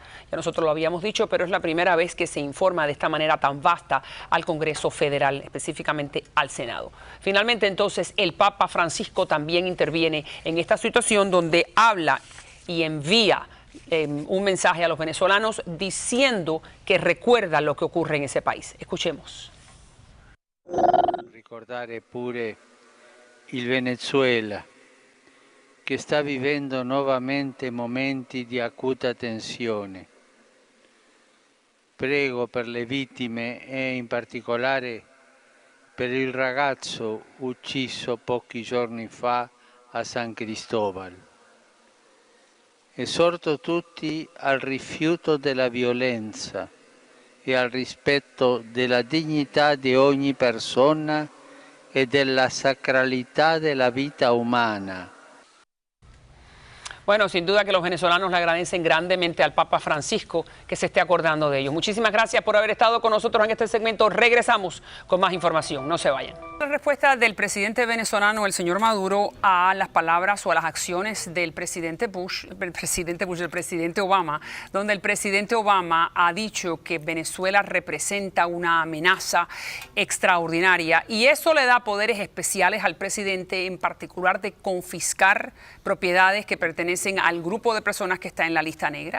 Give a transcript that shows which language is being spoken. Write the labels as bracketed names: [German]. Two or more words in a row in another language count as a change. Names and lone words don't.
[Spanish] Ya nosotros lo habíamos dicho, pero es la primera vez que se informa de esta manera tan vasta al Congreso Federal, específicamente al Senado. Finalmente, entonces, el Papa Francisco también interviene en esta situación, donde habla y envía un mensaje a los venezolanos diciendo que recuerda lo que ocurre en ese país. Escuchemos. [Italian] Ricordare pure il Venezuela, che sta vivendo nuovamente momenti di acuta tensione. Prego per le vittime e in particolare per il ragazzo ucciso pochi giorni fa a San Cristóbal. Esorto tutti al rifiuto della violenza e al rispetto della dignità di ogni persona e della sacralità della vita umana. [Spanish] Bueno, sin duda que los venezolanos le agradecen grandemente al Papa Francisco que se esté acordando de ellos. Muchísimas gracias por haber estado con nosotros en este segmento. Regresamos con más información. No se vayan. La respuesta del presidente venezolano, el señor Maduro, a las palabras o a las acciones del presidente Obama, donde el presidente Obama ha dicho que Venezuela representa una amenaza extraordinaria y eso le da poderes especiales al presidente, en particular de confiscar propiedades que pertenecen al grupo de personas que está en la lista negra.